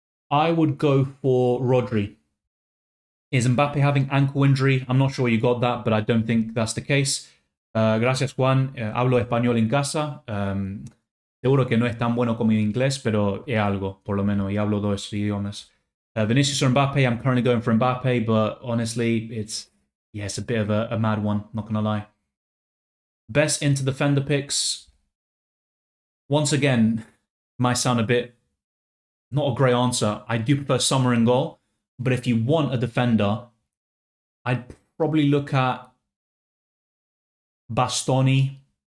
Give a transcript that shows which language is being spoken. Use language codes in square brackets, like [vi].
[en] I would go for Rodri. Is Mbappe having ankle injury? I'm not sure you got that, but I don't think that's the case. [es] Gracias, Juan. Hablo español en casa. Seguro que no es tan bueno como en inglés, pero es algo, por lo menos, y hablo dos idiomas. [en] Vinicius or Mbappe? I'm currently going for Mbappe, but honestly, it's a bit of a mad one, not going to lie. Best Inter defender picks. Once again, might sound a bit not a great answer. I do prefer Sommer in goal, but if you want a defender, I'd probably look at Bastoni.